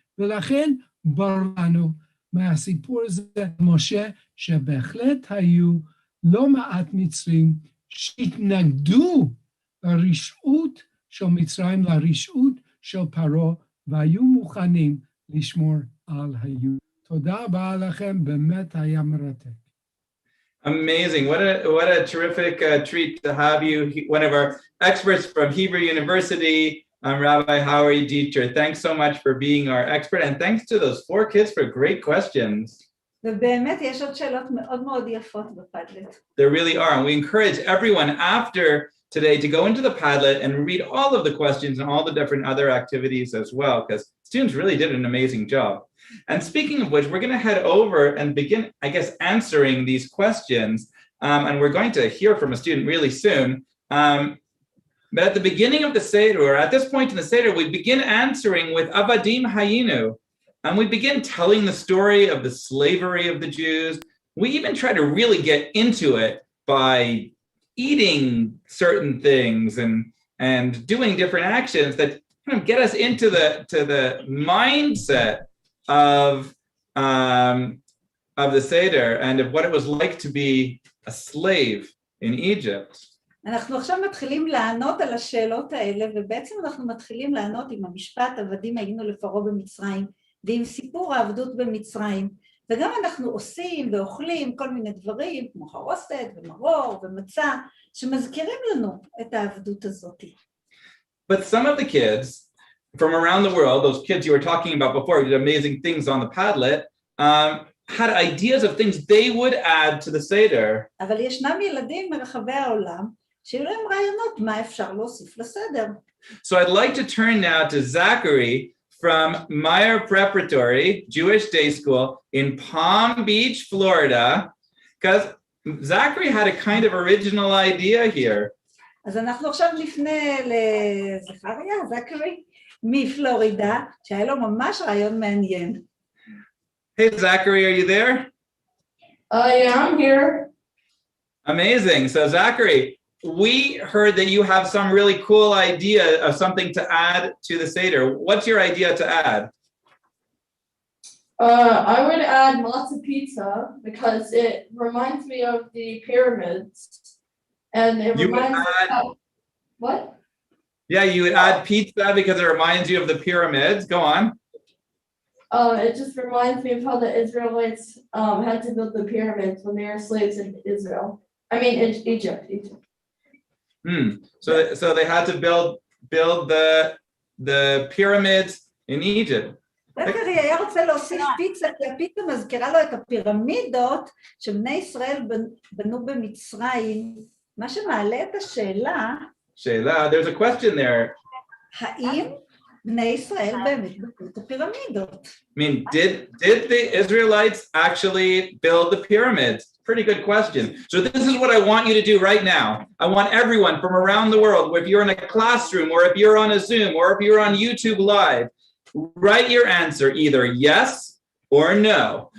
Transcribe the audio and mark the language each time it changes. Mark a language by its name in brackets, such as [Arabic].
[Hebrew] ולכן ברור לנו מהסיפור הזה משה, שבהחלט היו לא מעט מצרים שהתנגדו לרשעות של מצרים, לרשעות של פרעה, והיו מוכנים לשמור על היהודים. תודה רבה לכם, באמת היה מרתק. [English] Amazing. What a terrific treat to have you, one of our experts from Hebrew University, Rabbi Howie Dieter. Thanks so much for being our expert, and thanks to those 4 kids for great questions. [Hebrew] ובאמת יש עוד שאלות מאוד מאוד יפות בפדלט. [English] There really are, and we encourage everyone after today to go into the Padlet and read all of the questions and all the different other activities as well, because students really did an amazing job. And speaking of which, we're going to head over and begin, I guess, answering these questions. And we're going to hear from a student really soon. But at the beginning of the Seder, or at this point in the Seder, we begin answering with Avadim Hayinu. And we begin telling the story of the slavery of the Jews. We even try to really get into it by eating certain things and doing different actions that kind of get us into the mindset of the Seder and of what it was like to be a slave in Egypt. [Hebrew] אנחנו עכשיו מתחילים לענות על השאלות האלה, ובעצם אנחנו מתחילים לענות עם המשפט, עבדים היינו לפרעה במצרים, ועם סיפור העבדות במצרים, וגם אנחנו עושים ואוכלים כל מיני דברים, כמו חרוסת ומרור ומצה, שמזכירים לנו את העבדות הזאת. [English] But some of the kids from around the world, those kids you were talking about before, who did amazing things on the Padlet, had ideas of things they would add to the Seder. [Hebrew] אבל ישנם ילדים מרחבי העולם שהיו להם רעיונות מה אפשר להוסיף לסדר. [English] So I'd like to turn now to Zachary from Meyer Preparatory Jewish Day School in Palm Beach, Florida, because Zachary had a kind of original idea here. [Hebrew] אז אנחנו עכשיו נפנה לזכריה, זכרי, מפלורידה, שהיה לו ממש רעיון מעניין. [English] Hey, Zachary, are you there? Yeah, I'm here. Amazing. So, Zachary, we heard that you have some really cool idea of something to add to the Seder. What's your idea to add? I would add matzo pizza because it reminds me of the pyramids, and it reminds me of what? Yeah, you would add pizza because it reminds you of the pyramids. Go on. It just reminds me of how the Israelites had to build the pyramids when they were slaves in Israel. I mean, in Egypt. So they had to build the pyramids in Egypt. [Hebrew] זכרי היה רוצה להוסיף פיצה, כי הפיצה מזכירה לו את הפירמידות שבני ישראל בנו במצרים, מה שמעלה את השאלה, [English] there's a question there. [Hebrew] האם בני ישראל באמת בנו את הפירמידות? [English] I mean, did the Israelites actually build the pyramids? Pretty good question. So this is what I want you to do right now. I want everyone from around the world, if you're in a classroom or if you're on a Zoom or if you're on YouTube Live, write your answer either yes or no.